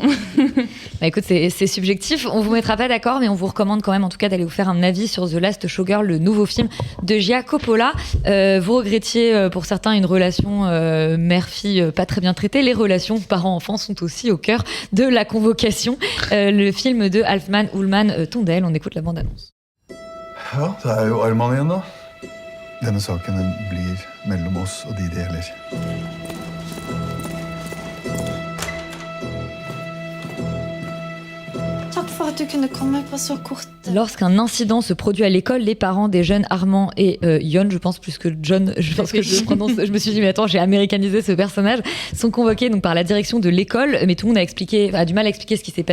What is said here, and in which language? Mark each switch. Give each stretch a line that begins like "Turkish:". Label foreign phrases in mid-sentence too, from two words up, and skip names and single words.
French: Écoute, c'est subjectif, on vous mettra pas d'accord, mais on vous recommande quand même en tout cas d'aller vous faire un avis sur The Last Showgirl, le nouveau film de Gia Coppola. Vous regrettiez pour certains une relation mère-fille pas très bien traitée. Les relations parents-enfants sont aussi au cœur de la convocation. Le film de Alfman Ullman Tondel, on écoute la bande-annonce.
Norwegian: Ja, det jo Arman igjen da. Denne saken blir mellom oss og de deler.
French: Lorsqu'un incident se produit à l'école, les parents des jeunes Armand et Yon, je pense plus que John, je pense que je prononce, je me suis dit mais attends, j'ai américanisé ce personnage, sont convoqués donc par la direction de l'école, mais tout le monde a du mal à expliquer ce qui s'est passé.